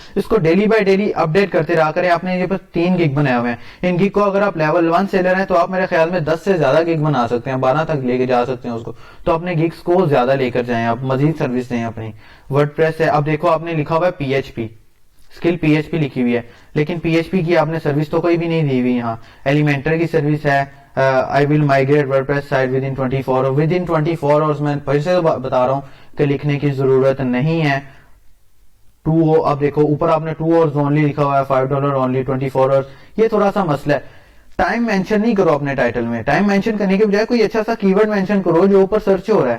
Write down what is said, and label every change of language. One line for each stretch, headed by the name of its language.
Urdu: اس کو daily by daily update کرتے رہا کریں. آپ نے یہ 3 گگ بنائے ہوئے ہیں، ان گگ کو اگر آپ لیول 1 سے لے رہے ہیں تو آپ میرے خیال میں 10 سے زیادہ گگ بنا سکتے ہیں، 12 تک لے کے جا سکتے ہیں اس کو. تو اپنے گگس کو زیادہ لے کر جائیں، آپ مزید سروس دیں اپنی. ورڈ پریس ہے، اب دیکھو آپ نے لکھا ہوا ہے P H P skill, PHP لکھی ہوئی ہے، لیکن PHP کی آپ نے سروس تو کوئی بھی نہیں دی ہوئی. یہاں ایلیمنٹر کی سروس ہے،
English: I will migrate WordPress site within 24 hours. Within 24 hours
Urdu: میں پھر سے بتا رہا ہوں کہ لکھنے کی ضرورت نہیں ہے. اب دیکھو اوپر آپ نے
English: 2 hours only
Urdu: لکھا ہوا ہے,
English: $5 only 24 hours.
Urdu: یہ تھوڑا سا مسئلہ ہے. ٹائم مینشن نہیں کرو اپنے ٹائٹل میں. ٹائم مینشن کرنے کے بجائے کوئی اچھا سا کی ورڈ مینشن کرو جو اوپر سرچ ہو رہا ہے.